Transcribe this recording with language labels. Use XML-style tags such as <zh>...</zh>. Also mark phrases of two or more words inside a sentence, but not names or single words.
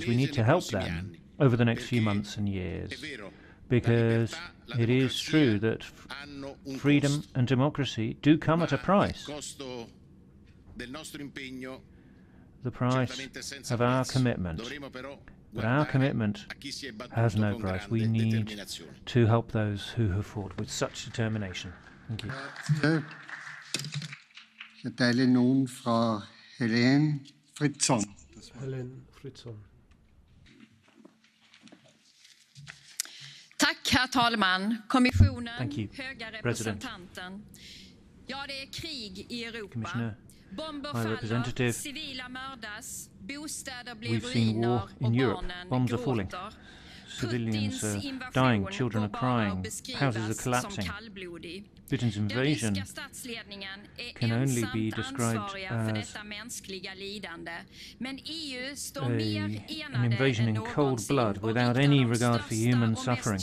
<en>We need to help them over the next few months and years, because it is true that freedom and democracy do come at a price. The price of our commitment. But our commitment has no price. We need to help those who have fought with such determination. Thank you.</en> <de>Ich erteile nun Frau Helene Fritzon. Helene Fritzon.</de> <sv>Tack, herr talman, kommissionen, höga representanten. Ja, det är krig i Europa. Bomber faller, civila mördas, bostäder blir ruiner och barnen gråter.</sv> <en>Civilians are dying, children are crying, houses are collapsing. Putin's invasion can only be described as an invasion in cold blood without any regard for human suffering.</en>